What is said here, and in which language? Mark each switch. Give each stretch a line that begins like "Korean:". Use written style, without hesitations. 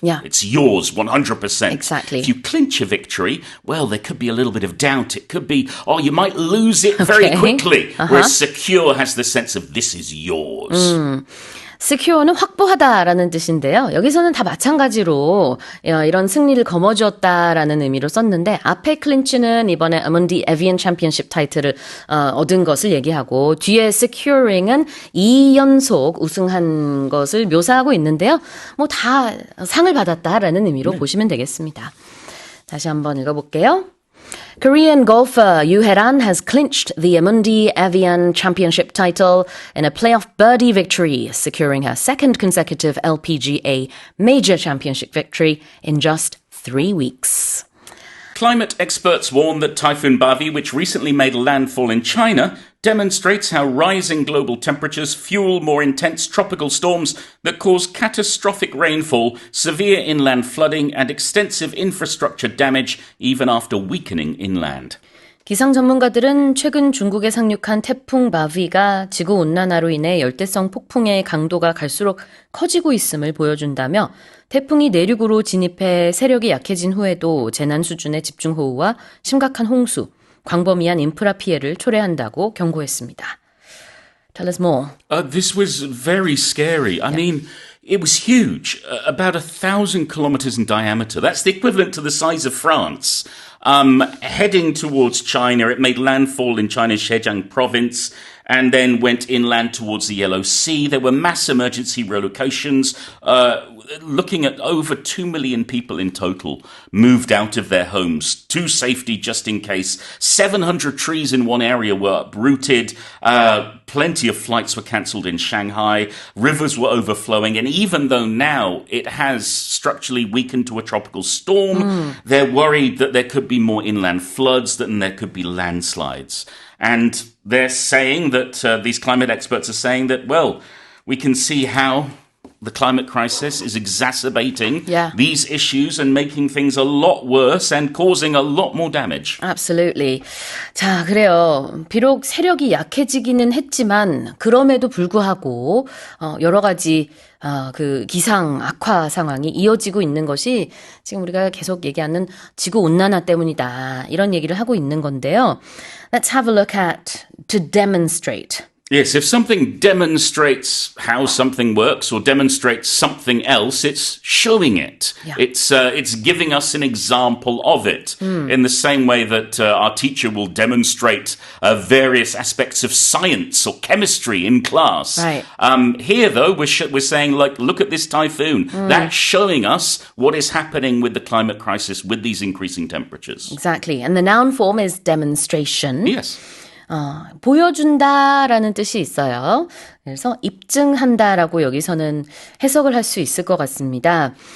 English: Yeah. It's yours, 100%. Exactly. If you clinch a victory, well, there could be a little bit of doubt. It could be, you might lose it very quickly. Whereas secure has the sense of this is yours.
Korean: secure는 확보하다라는 뜻인데요. 여기서는 다 마찬가지로 이런 승리를 거머쥐었다라는 의미로 썼는데 앞에 클린치는 이번에 아문디 에비안 챔피언십 타이틀을 얻은 것을 얘기하고 뒤에 securing은 2연속 우승한 것을 묘사하고 있는데요. 뭐 다 상을 받았다라는 의미로 보시면 되겠습니다. 다시 한번 읽어볼게요.
English: Korean golfer Yoo Hae-ran has clinched the Amundi Evian Championship title in a playoff birdie victory, securing her second consecutive LPGA Major Championship victory in just 3 weeks. Climate experts warn that Typhoon Bavi, which recently made landfall in China, demonstrates how rising global temperatures fuel more intense tropical storms that cause catastrophic rainfall, severe inland flooding, and extensive infrastructure damage even after weakening inland.
Korean: 기상 전문가들은 최근 중국에 상륙한 태풍 바비가 지구온난화로 인해 열대성 폭풍의 강도가 갈수록 커지고 있음을 보여준다며 태풍이 내륙으로 진입해 세력이 약해진 후에도 재난 수준의 집중호우와 심각한 홍수, 광범위한 인프라 피해를 초래한다고 경고했습니다.
English: Tell us more. This was very scary. I mean, it was huge, about 1,000 kilometers in diameter. That's the equivalent to the size of France. Heading towards China, it made landfall in China's Zhejiang province, and then went inland towards the Yellow Sea. There were mass emergency relocations. Looking at over 2 million people in total moved out of their homes to safety just in case. 700 trees in one area were uprooted. Plenty of flights were cancelled in Shanghai. Rivers were overflowing. And even though now it has structurally weakened to a tropical storm, they're worried that there could be more inland floods, and there could be landslides. And they're saying that, these climate experts are saying that, well, we can see how the climate crisis is exacerbating these issues and making things a lot worse and causing a lot more damage. Absolutely.
Korean: 자, 그래요. 비록 세력이 약해지기는 했지만 그럼에도 불구하고 여러 가지 그 기상 악화 상황이 이어지고 있는 것이 지금 우리가 계속 얘기하는 지구 온난화 때문이다. 이런 얘기를 하고 있는 건데요.
English: Let's have a look at to demonstrate. Yes, if something demonstrates how something works or demonstrates something else, it's showing it. Yeah. It's giving us an example of it in the same way that our teacher will demonstrate various aspects of science or chemistry in class. Right. Here, though, we're saying, like, look at this typhoon. That's showing us what is happening with the climate crisis with these increasing temperatures. Exactly. And the noun form is demonstration. Yes.
Korean: 보여준다라는 뜻이 있어요. 그래서 입증한다라고 여기서는 해석을 할 수 있을 것 같습니다.